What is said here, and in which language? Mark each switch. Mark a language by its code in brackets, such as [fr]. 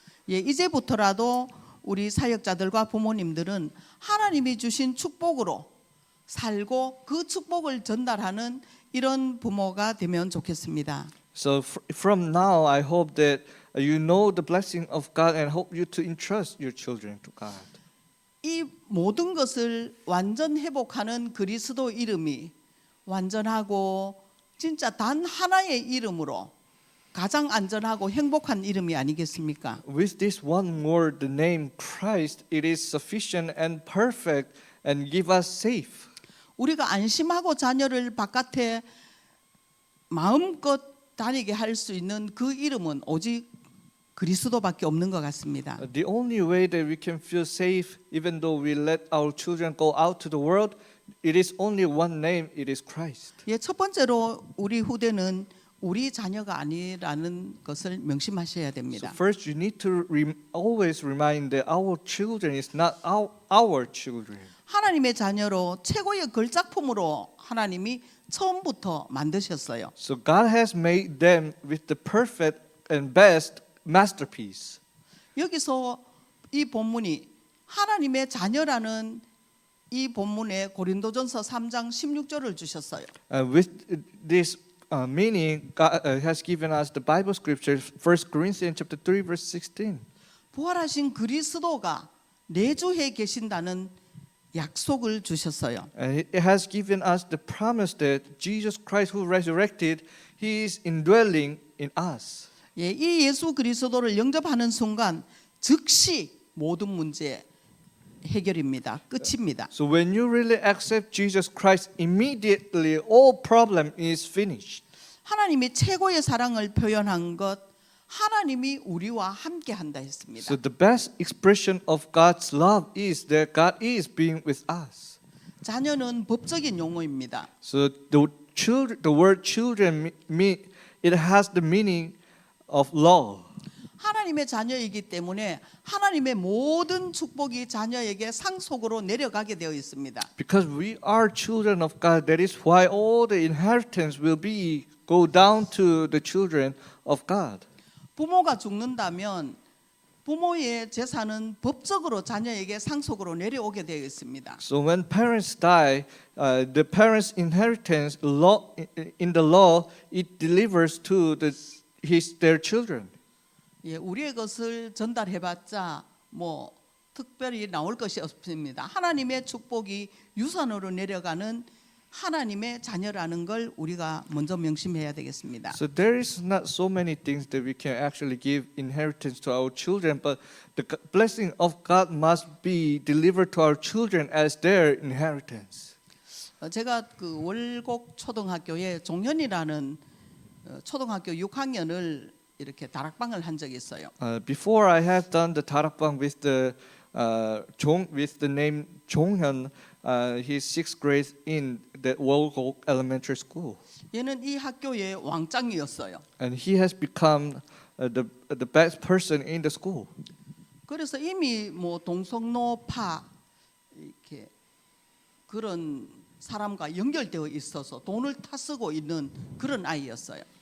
[ko] 예, 이제부터라도 우리 사역자들과 부모님들은 하나님이 주신 축복으로 살고 그 축복을 전달하는 이런 부모가 되면 좋겠습니다. [en] So from now, I hope that you know the blessing of God and hope you to entrust your children to God. [ko] 이 모든 것을 완전 회복하는 그리스도 이름이 완전하고 진짜 단 하나의 이름으로 가장 안전하고 행복한 이름이 아니겠습니까? [en] With this one word, the name Christ, it is sufficient and perfect and give us safe. [ko] 우리가 안심하고 자녀를 바깥에 마음껏 다니게 할 수 있는 그 이름은 오직 그리스도밖에 없는 것 같습니다. [en] The only way that we can feel safe, even though we let our children go out to the world, it is only one name, it is Christ. [ko] 예, 첫 번째로 우리 후대는 우리 자녀가 아니라는 것을 명심하셔야 [en] So [ko] 됩니다. [en] first, you need to always remind that our children is not our children. [ko] 하나님의 자녀로 최고의 걸작품으로 하나님이 처음부터 만드셨어요. [en] So God has made them with the perfect and best masterpiece. [ko] 여기서 이 본문이 하나님의 자녀라는 이 본문에 고린도전서 3장 16절을 주셨어요. [en] With this meaning, God has given us the Bible scripture, 1 Corinthians chapter 3, verse 16. [ko] 부활하신 그리스도가 내주해 계신다는 약속을 주셨어요. [en] And it has given us the promise that Jesus Christ who resurrected, He is indwelling in us. [ko] 예, 이 예수 그리스도를 영접하는 순간 즉시 모든 문제 해결입니다. 끝입니다. [en] So when you really accept Jesus Christ, immediately all problem is finished. [ko] 하나님이 최고의 사랑을 표현한 것 하나님이 우리와 함께 한다 했습니다. [en] So the best expression of God's love is that God is being with us. [ko] 자녀는 법적인 용어입니다. [en] So the word children it has the meaning of law. [ko] 하나님의 자녀이기 때문에 하나님의 모든 축복이 자녀에게 상속으로 내려가게 되어 있습니다. [en] Because we are children of God, that is why all the inheritance will go down to the children of God. [ko] 부모가 죽는다면 부모의 재산은 법적으로 자녀에게 상속으로 내려오게 되어 있습니다. [en] So when parents die, the parents' inheritance in the law it delivers to their children. [ko] 예, 우리의 것을 전달해봤자 뭐 특별히 나올 것이 없습니다. 하나님의 축복이 유산으로 내려가는 하나님의 자녀라는 걸 우리가 먼저 명심해야 되겠습니다. [en] So there is not so many things that we can actually give inheritance to our children, but the blessing of God must be delivered to our children as their inheritance. [ko] 제가 그 월곡 초등학교에 종현이라는 초등학교 6학년을 이렇게 다락방을 한 적이 있어요. [en] Before I have done the tarakbang with the with the name Jonghyun. He's sixth grade in the Wolgok Elementary School, [ko] 얘는 이 학교의 왕짱이었어요. [en] and he has become the best person in the school. [ko] 그래서 이미 뭐 동성로파 이렇게 그런 사람과 연결되어 있어서 돈을 타쓰고 있는 그런 아이였어요.